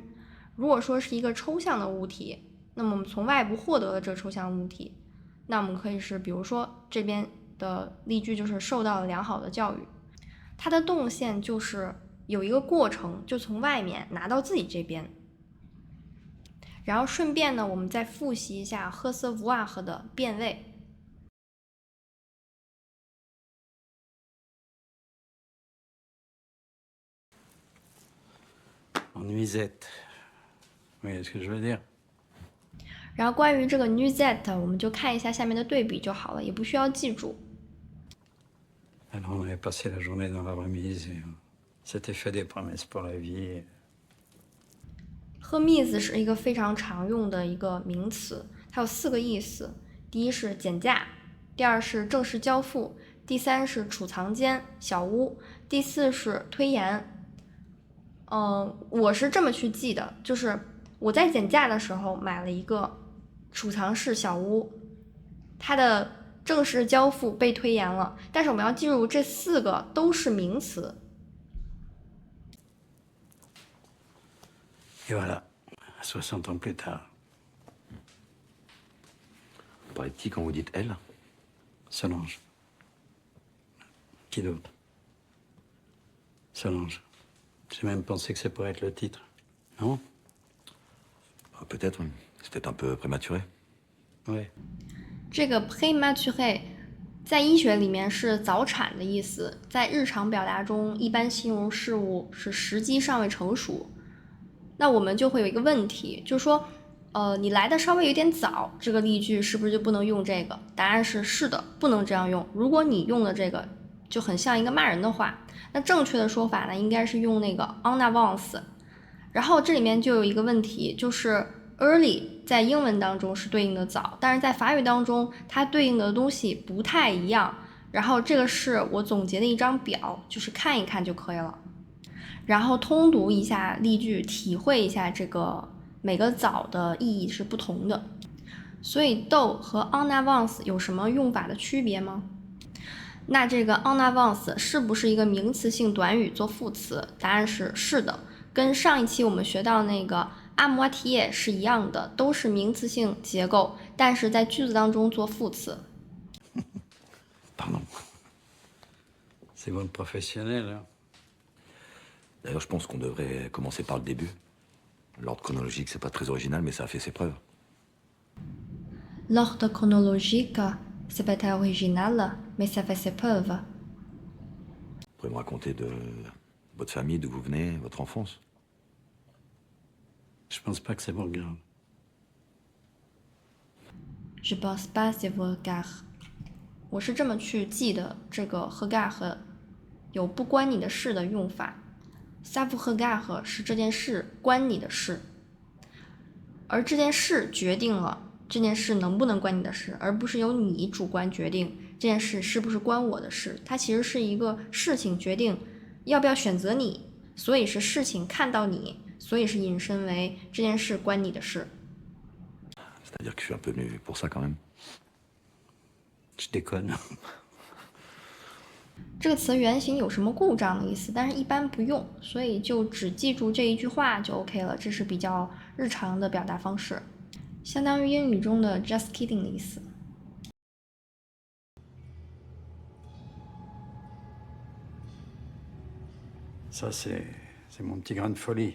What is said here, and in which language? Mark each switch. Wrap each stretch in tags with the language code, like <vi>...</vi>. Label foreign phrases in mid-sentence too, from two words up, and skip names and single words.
<zh>如果说是一个抽象的物体，那么我们从外部获得了这个抽象物体，那我们可以是比如说这边的例句就是受到了良好的教育，它的动线就是有一个过程，就从外面拿到自己这边。然后顺便呢，我们再复习一下recevoir的变位。</zh> <fr>En nuisette. Vous voyez ce que je veux dire?</fr> <zh>然后关于这个 nuisette， 我们就看一下下面的对比就好了，也不需要记住。</zh> <fr>Alors on avait passé la journée dans la remise et on s'était fait des promesses pour la vie.</fr> <zh>remise 是一个非常常用的一个名词，它有4个意思。第一是减价，第二是正式交付，第三是储藏间、小屋，第四是推延。我是这么去记的，就是我在减价的时候买了一个储藏室小屋，它的正式交付被推延了，但是我们要记住这4个都是名词。</zh> <fr>Et voilà, 60 ans plus tard. Vous parlez de qui quand vous dites elle? Solange. Qui d'autre? Solange. J'ai même pensé que ça pourrait être le titre. Non? Peut-être, oui. C'est peut-être un peu prématuré. Ouais.</fr> <zh>这个 prématuré 在医学里面是早产的意思，在日常表达中一般形容事物是时机尚未成熟。那我们就会有一个问题，就是说你来的稍微有点早，这个例句是不是就不能用这个？答案是是的，不能这样用。如果你用了这个就很像一个骂人的话，那正确的说法呢应该是用那个</zh> <fr>en avance。</fr> <zh>然后这里面就有一个问题，就是 early 在英文当中是对应的早，但是在法语当中它对应的东西不太一样。然后这个是我总结的一张表，就是看一看就可以了。然后通读一下例句，体会一下这个每个早的意义是不同的。所以 do 和</zh> <fr>en avance</fr> <zh>有什么用法的区别吗？那这个</zh> <fr>en avance</fr> <zh>是不是一个名词性短语做副词？答案是是的，跟上一期我们学到那个</zh> <fr>à moitié</fr> <zh>是一样的，都是名词性结构，但是在句子当中做副词。</zh> <fr>Pardon. C'est bon professionnel, hein? D'ailleurs, je pense qu'on devrait commencer par le début. L'ordre chronologique, c'est pas très original, mais ça a fait ses preuves. L'ordre chronologique, c'est pas très original, mais ça fait ses preuves. Vous pouvez me raconter de votre famille, d'où vous venez, votre enfance? Je pense pas que c'est vulgaire. Je pense pas c'est vulgaire.</fr> <zh>我是这么去记的这个 regard 有不关你的事的用法。</zh> <fr>ça vous regarde</fr> <zh>是这件事关你的事，而这件事决定了这件事能不能关你的事，而不是由你主观决定这件事是不是关我的事。它其实是一个事情决定要不要选择你，所以是事情看到你，所以是引申为这件事关你的事。</zh> <fr>C'est-à-dire que je suis un peu venu pour ça quand même. Je déconne.</fr> <zh>这个词原型有什么故障的意思，但是一般不用，所以就只记住这一句话就 OK 了。这是比较日常的表达方式，相当于英语中的</zh> <en>just kidding</en> <zh>的意思。</zh> <fr>Ça, c'est mon petit grain de folie.</fr>